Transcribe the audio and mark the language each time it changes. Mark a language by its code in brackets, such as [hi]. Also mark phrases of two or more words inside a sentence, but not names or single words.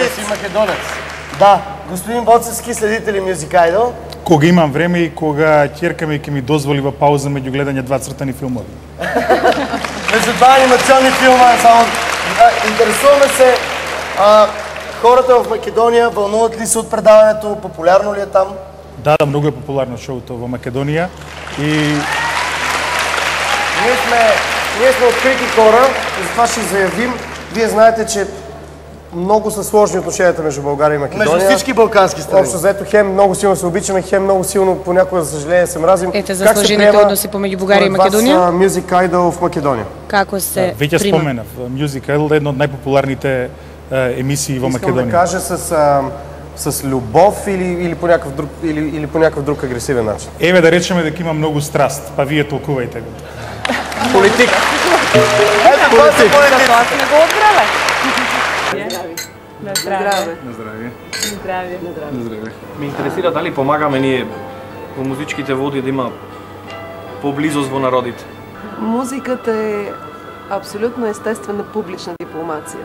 [bg] македонец. Да, господин Боцевски, следите ли Music Idol? [mk] Кога имам време и кога ќерка ми ќе ми дозволи во пауза меѓу гледање два цртани филмови. [bg] Между два анимационни филма, само интересуваме се, хората в Македония вълнуват ли се от предаването, популярно ли е там? [mk] Да, многу е популарно шоуто во Македонија и [bg] Ние сме открити хора и затова ще заявим. Вие знаете, че много са сложни отношенията между България и Македония. Между всички балкански страни. Общо взето, хем много силно се обичаме, хем много силно понякога, за съжаление, се мразим. [mk] Ете за сложените односи помеѓу Бугарија и Македонија? [bg] Вас Music Idol в Македония. [mk] Како се веќе споменав, Music Idol е една од најпопуларните емисии во Македонија. [bg] Искам да кажа с любов или по някакъв друг агресивен начин. [mk] Еве да речеме дека има многу страст, па вие толкувајте го. Политик. [bg] Ето, това сме го отграле. На здраве. На здраве. На здраве. На здраве. [mk] Ме интересира дали помагаме ние во музичките води да има поблизост во народите. [bg] Музиката е абсолютно естествена публична дипломация.